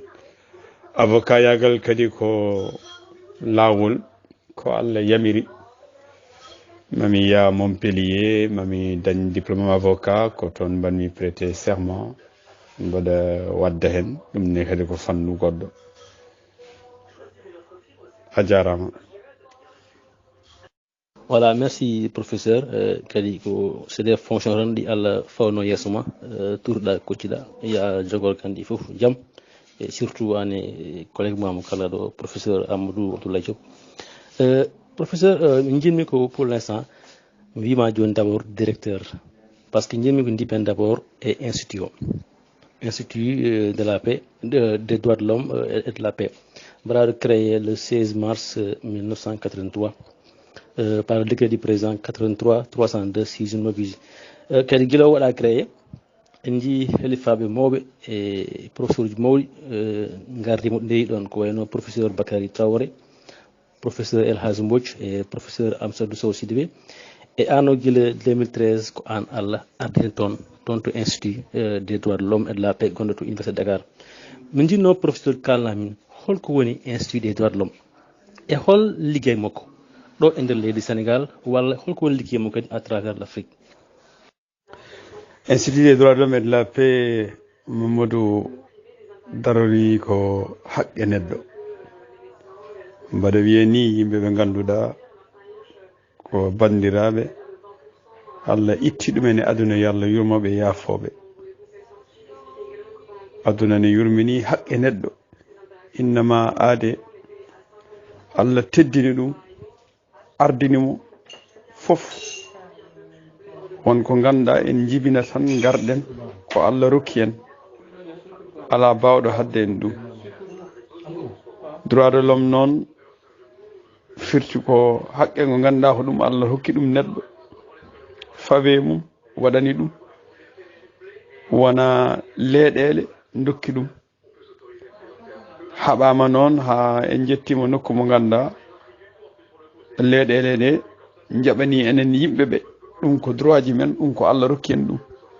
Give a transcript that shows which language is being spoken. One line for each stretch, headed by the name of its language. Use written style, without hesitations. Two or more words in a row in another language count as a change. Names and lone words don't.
Fula: Avocat yagal kadi ko lawol ko Allah yamiri, mami ya Montpellier, mami dañ
French: diplôme avocat,
Fula: ko toon mbanmi
French: prêter serment,
Fula: mbaɗa wadda hen ɗum ne kadi ko fannu goɗɗo. A jarama.
French: Voilà, merci professeur.
Fula: Kadi ko
French: c'est des fonctions
Fula: tan ɗi Allah fawno yeeso ma turɗa kocciɗa ya jogol kandi fof jaam.
French: et surtout an collègue Mamou
Fula: kala do
French: professeur Amadou Abdoulaye Diop professeur
Fula: njinmi ko
French: pour l'instant
Fula: wima joni
French: d'abord directeur parce que
Fula: njinmi ko dipen
French: d'abord et institut de la paix des droits de l'homme et de la paix créé le 16 mars 1983 par le décret du président 83-302 si je ne m'abuse
Fula: kadi gila waɗa
French: créé en
Fula: jii helifaɓe mawɓe e professeur uji mawɗi gardimo ndeyi ɗon ko wayno professeur Bakary Traoré professeur El Hadj Mbodj et professeur Amsadou Sow Sidibé et ano guila 2013 ko an Allah ardini toon to
French: institut des droits de l'homme et de la paix
Fula: gonɗo to université Dakar min jinno professeur kalna min holko woni
French: institut des droits de l'homme
Fula: e hol liggey makko ɗo e nder leydi Sénégal walla holko woni liggey makko kadi
French: à travers l'Afrique. Institut des droits de l'homme et de la paix
Fula: Mamadou darori ko haqqe neɗɗo mbaɗa wiye ni yimɓe ɓe ganduɗa ko bandiraɓe Allah itti ɗumen e aduna yo Allah yurmoɓe yaafoɓe aduna ne yurmini haqqe neɗɗo innama aade Allah teddini ɗum ardinimo fof wonko ganduɗa en jibina tan garɗen ko Allah rokki en ala bawɗo hadde en ɗum
French: droit de l'homme
Fula: noon firti ko haqqe ngo ganduɗa ko ɗum Allah hokki ɗum neɗɗo fawe mum waɗani ɗum wona leeɗele dokki ɗum haɓama noon ha en jettimo nokku mo ganduɗa leeɗele ɗe jaɓani enen yimɓeɓe ɗum ko droit ji men ɗum ko Allah rokki en ɗum